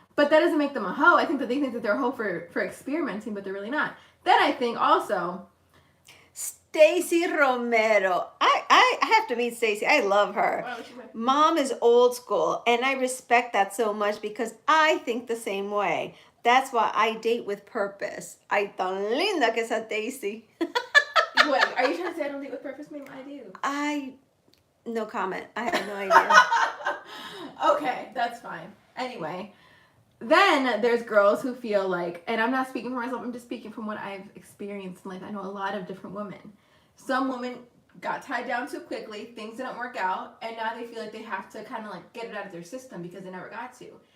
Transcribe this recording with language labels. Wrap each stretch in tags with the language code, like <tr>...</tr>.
<en>But that doesn't make them a hoe. I think that they think that they're a hoe for experimenting, but they're really not. Then I think also, Stacy Romero. I have to meet Stacy. I love her. what she say? Mom is old school, and I respect that so much because I think the same way. That's why I date with purpose.</en> <es>Ay, tan linda que esa Stacy.</es> <en>Wait, are you trying to say I don't date with purpose? Maybe I do. No comment. I have no idea. Okay, that's fine. Anyway, then there's girls who feel like, and I'm not speaking for myself, I'm just speaking from what I've experienced in life. I know a lot of different women. Some women got tied down too quickly, things didn't work out, and now they feel like they have to kind of like get it out of their system because they never got to.</en>